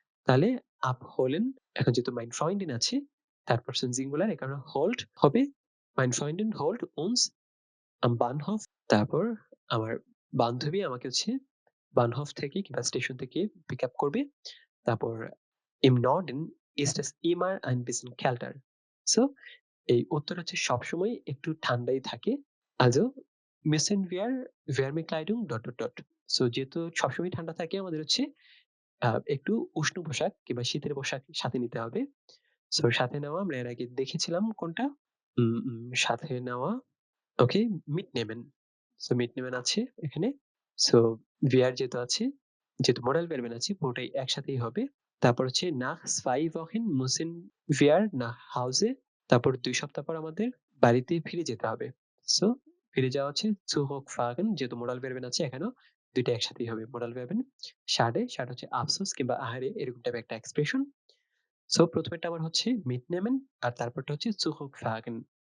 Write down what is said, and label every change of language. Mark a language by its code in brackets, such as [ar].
[bn] তাহলে abholen, এখন যেহেতু mein Freundin আছে থার্ড পারসন সিঙ্গুলার, এ কারণে হোল্ড হবে [de] mein Freundin holt uns am Bahnhof। [bn] তারপর আমার বান্ধবী আমাকে হচ্ছে বানহফ থেকে কিংবা স্টেশন থেকে পিক আপ করবে। [de] তারপর im Norden ist es immer ein bisschen kälter। [bn] So এই উত্তর হচ্ছে সবসময় একটু ঠান্ডাই থাকে। [de] Also müssen wir Wärmekleidung ... [bn] so যেহেতু সবসময় ঠান্ডা থাকে আমাদের হচ্ছে একটু উষ্ণ পোশাক কিংবা শীতের পোশাক সাথে নিতে হবে। সো সাথে নেওয়া আমরা এর আগে দেখেছিলাম কোনটা? সাথে নেওয়া ওকে mitnehmen। সো mitnehmen আছে এখানে। সো wir যেহেতু আছে, যেহেতু modal verb আছে পুরোটাই একসাথেই হবে। তারপর হচ্ছে [de] nach 2 Wochen müssen wir nach Hause। [bn] তারপর ২ সপ্তাহ পর আমাদের বাড়িতে ফিরে যেতে হবে। সো ফিরে যাওয়া হচ্ছে zurückfahren, যেহেতু modal verb আছে এখানেও ২ টা একসাথেই হবে। modal verb schade, schade হচ্ছে আফসোস কিংবা আহারে এরকম টাইপের একটা এক্সপ্রেশন। সো ১ম এরটা আমার হচ্ছে mitnehmen আর তারপরটা হচ্ছে zurückfahren।